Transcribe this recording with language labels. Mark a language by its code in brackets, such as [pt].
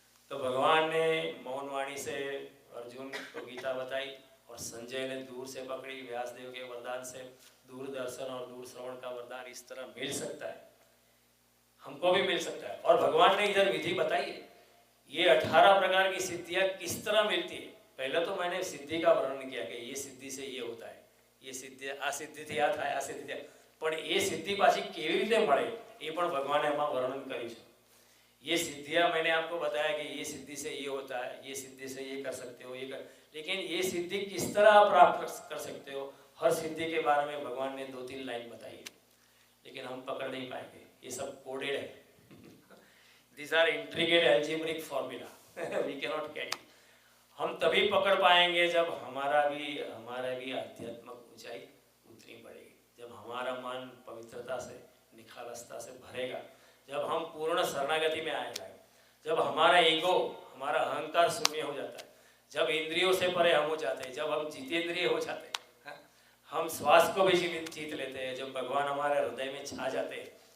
[hi] तो भगवान ने मौन वाणी से अर्जुन को गीता बताई और संजय ने दूर से पकड़ी। व्यासदेव के वरदान से दूरदर्शन और दूर श्रवण का वरदान इस तरह मिल सकता है, हमको भी मिल सकता है। और भगवान ने इधर विधि बताई है, ये 18 प्रकार की सिद्धियां किस तरह मिलती है। पहले तो मैंने सिद्धि का वर्णन किया कि ये सिद्धि से ये होता है, ये सिद्धि आ [gu] सिद्धिથી આ થાય, આ સિદ્ધિ, પણ એ સિદ્ધિ પાછી કેવી રીતે મળે એ પણ ભગવાને એમાં વર્ણન કર્યું છે। [hi] ये सिद्धियां मैंने आपको बताया कि ये सिद्धि से ये होता है, ये सिद्धि से ये कर सकते हो, ये कर, लेकिन ये सिद्धि किस तरह आप प्राप्त कर सकते हो, हर सिद्धि के बारे में भगवान ने 2-3 लाइन बताई है, लेकिन हम पकड़ नहीं पाएंगे। ये सब कोडेड है। [en] These are intricate algebraic formula, we cannot get it। [hi] हम तभी पकड़ पाएंगे जब हमारा भी आध्यात्मिक ऊंचाई उतनी बढ़ेगी, जब हमारा मन पवित्रता से, निखालसता से भरेगा, जब हम पूर्ण शरणागति में आएगा, जब हमारा ईगो, हमारा अहंकार शून्य हो जाता है, जब इंद्रियों से परे हम हो जाते हैं, जब हम जितेंद्रिय हो जाते हैं, हम श्वास को भी जीत लेते हैं, जब भगवान हमारे हृदय में छा जाते हैं,